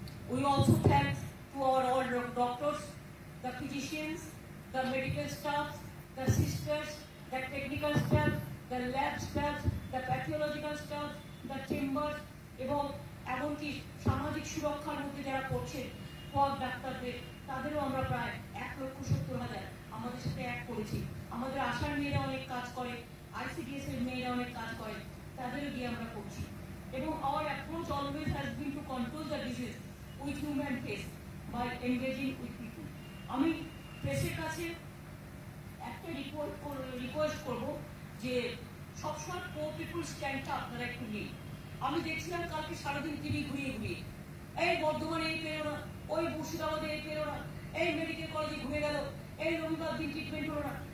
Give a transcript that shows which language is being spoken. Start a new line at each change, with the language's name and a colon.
English: We also thank to our all doctors, the physicians, the medical staff, the sisters, the technical staff, the lab staff, the pathological staff, the chambers,
Bangla: এবং এমনকি সামাজিক সুরক্ষার মধ্যে যারা করছেন সব ডাক্তারদের, তাদেরও আমরা প্রায় 1,70,000 আমাদের সাথে এক করেছি। আমাদের আশার মেয়েরা অনেক কাজ করে, ICDS এর মেয়েরা অনেক কাজ করে, তাদেরও দিয়ে আমরা করছি। এবং
English: our approach always has been to control the disease with human face by engaging with people.
Bangla: আমি প্রেসের কাছে একটা রিকোয়েস্ট করব যে সবসময় পিপল স্ট্যান্ডটা আপনারা একটু নিন। আমি দেখছিলাম কালকে সারাদিন টিভি ঘুরিয়ে ঘুরিয়ে এই বর্ধমানে এই পেলো না, ওই মুর্শিদাবাদে এই পেলো না, এই মেডিকেল কলেজে ঘুরে গেল, এই রবিবার দিন ট্রিটমেন্ট হলো না।